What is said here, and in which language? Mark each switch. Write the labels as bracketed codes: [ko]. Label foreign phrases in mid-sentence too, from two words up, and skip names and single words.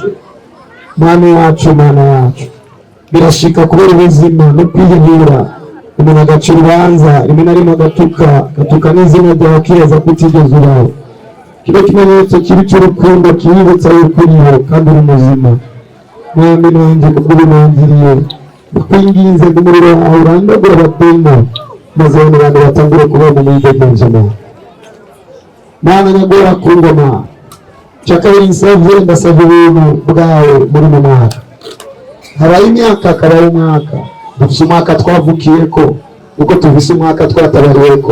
[rn] Mwami wacu, Mana yacu, birashika kubera ubuzima no kwiyahura, umuntu agaca urubanza, rimwe na rimwe agatuka n'izina ryawe akiheza kutigeze urawe. Kino kimenyetso kibi cy'urukundo kibibutsa yuko uriho kandi uri muzima. Mwami nanjye kubw'ubunangiriye ndakwinginze ngo umuriro wawe urandagure abadayimoni, maze bano bantu batangure kubona umwidegemvemo. Mana nyagora ku ngoma, cyakabiri nsavye ndasavye ubuntu bwawe muri mu mwaka. Habaye imyaka akabaye umwaka, dufise umwaka twavukiyeko, uko tuvise umwaka twatabariyeko.